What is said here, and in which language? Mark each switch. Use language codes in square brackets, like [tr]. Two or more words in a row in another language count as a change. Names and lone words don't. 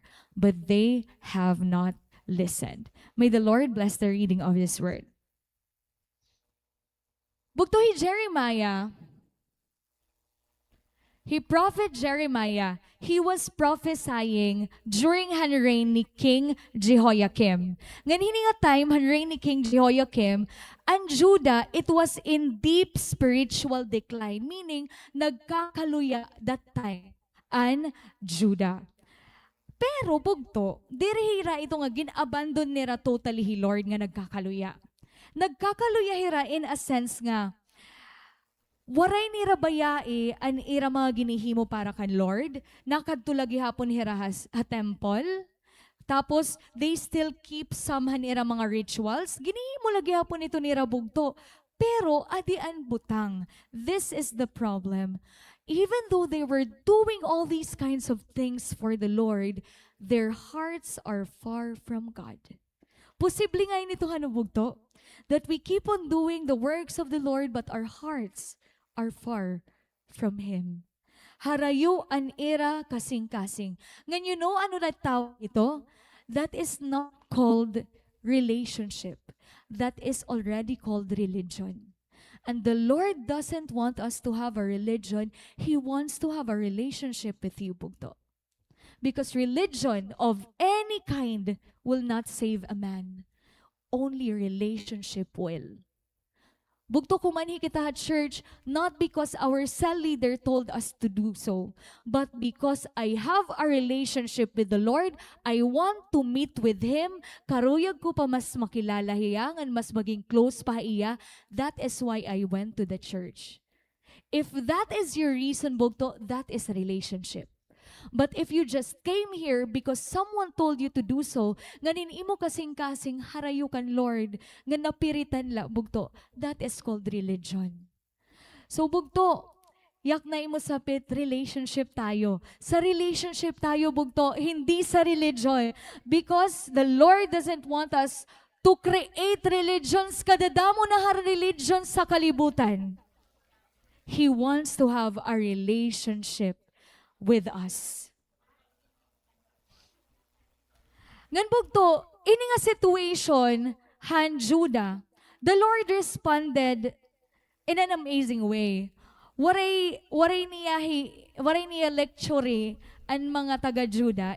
[en] But they have not listened. May the Lord bless the reading of His word. Bugtohi Jeremiah, prophet Jeremiah, he was prophesying during han reign ni King Jehoiakim. [war] Ngan hini nga [en] time han reign ni King Jehoiakim, and Judah, it was in deep spiritual decline, meaning nagkakaluya that time an Judah. [war] Pero bugto, dirihira ito nga gin-abandon nira totally hi Lord nga nagkakaluya. Nagkakaluya hira [en] in a sense [war] nga, waray nira bayai an ira mga ginihimo para kan Lord, nakadtulagi hapon hira ha temple, tapos [en] they still keep some [war] han ira mga rituals, ginihimo lagi hapon ito nira bugto. Pero adian butang, [en] this is the problem. Even though they were doing all these kinds of things for the Lord, their hearts are far from God. [war] Posible nga nito hanubugto, [en] that we keep on doing the works of the Lord, but our hearts are far from Him. [war] Harayo an era kasing-kasing. Ngan [en] you know [war] ano na tawag ito? [en] That is not called relationship. That is already called religion. And the Lord doesn't want us to have a religion. He wants to have a relationship with you, bugto. Because religion of any kind will not save a man. Only relationship will. [war] Bugto kumanhi kita [en] at church, not because our cell leader told us to do so, but because I have a relationship with the Lord, I want to meet with Him, [war] karuyag ko pa mas makilala hiya, ngan mas maging close pa iya, [en] that is why I went to the church. If that is your reason, bugto, that is a relationship. But if you just came here because someone told you to do so, [war] nganin imo kasing-kasing harayukan Lord, nga napiritan la, bugto, [en] that is called religion. [war] So bugto, yak na imo sapit, [tl] relationship tayo. Sa relationship tayo, bugto, hindi sa religion. [en] Because the Lord doesn't want us to create religions, [war] kadadamo na religions sa kalibutan. [en] He wants to have a relationship with us. [war] Ngan bugto, ini nga situation, han Judah, [en] the Lord responded in an amazing way. [war] Waray niya lecture ang mga taga Judah.